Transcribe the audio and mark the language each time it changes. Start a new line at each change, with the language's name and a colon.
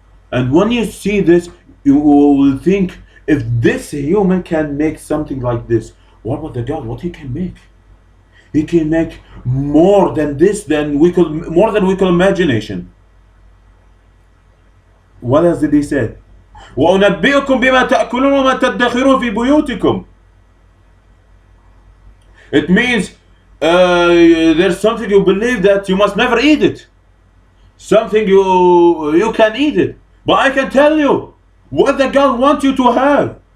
English: And when you see this, you will think, if this human can make something like this, what about the God? What he can make? He can make more than this, more than we could imagination. What else did he say?
Arabic: وأنبئكم بما تأكلون وما تدخرون في بيوتكم.
English: It means there's something you believe that you must never eat it. Something you can eat it. But I can tell you what the God wants you to have.